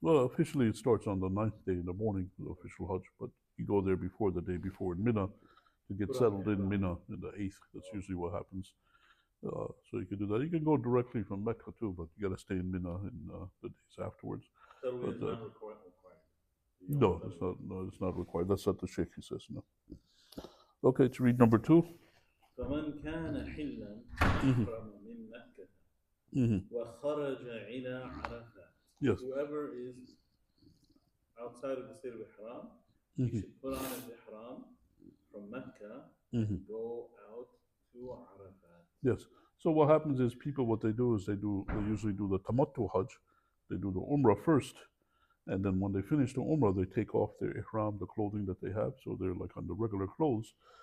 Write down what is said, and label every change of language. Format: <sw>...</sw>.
<en>Well, officially it starts on the 9th day in the morning, the official Hajj, but you go there before the day before in Mina to get settled in Mina in the 8th. That's usually what happens. So you can do that. You can go directly from Mecca too, but you got to stay in Mina in the days afterwards. Tarwiyah is not required. No, it's not. No, it's not required. That's what the Sheikh says. No. Okay, to read number 2.</en> <ar>فمن كان حلا أحرم من مكة وخرج إلى عرفات.</ar> <en>Yes. Whoever is outside of the state of Ihram, he should put on his Ihram from Mecca and go out to Arafat. Yes. So what happens is people, what they do is they usually do the Tamattu Hajj. They do the Umrah first, and then when they finish the Umrah, they take off their Ihram, the clothing that they have, so they're like on the regular clothes.</en>